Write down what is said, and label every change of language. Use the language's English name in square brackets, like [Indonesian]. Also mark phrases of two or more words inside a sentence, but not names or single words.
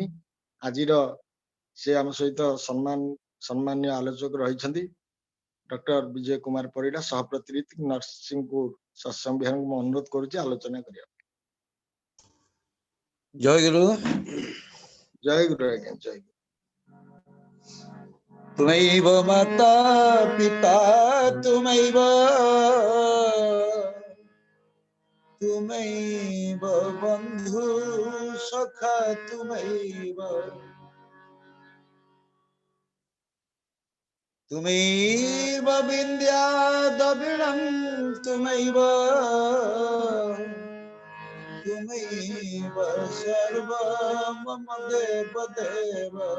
[Odia] ଆଜିର ସେ ଆମ ସହିତ ସମ୍ମାନୀୟ ଆଲୋଚକ ରହିଛନ୍ତି ଡକ୍ଟର ବିଜୟ କୁମାର ପରିଡ଼ା, ସହପ୍ରତିନିଧି ନରସିଂହପୁର ସତ୍ସଙ୍ଗ ବିହାରଙ୍କୁ ମୁଁ ଅନୁରୋଧ କରୁଛି ଆଲୋଚନା କରିବା। ଜୟ ଗୁରୁ। ଜୟ ଗୁରୁ ଆଜ୍ଞା, ଜୟ ଗୁରୁ। [Sanskrit] तुमैव माता पिता तुमैव बन्धु सखा तुमैव तुमैव विद्या द्रविणं तुमैव तुमैव सर्व मम देव देव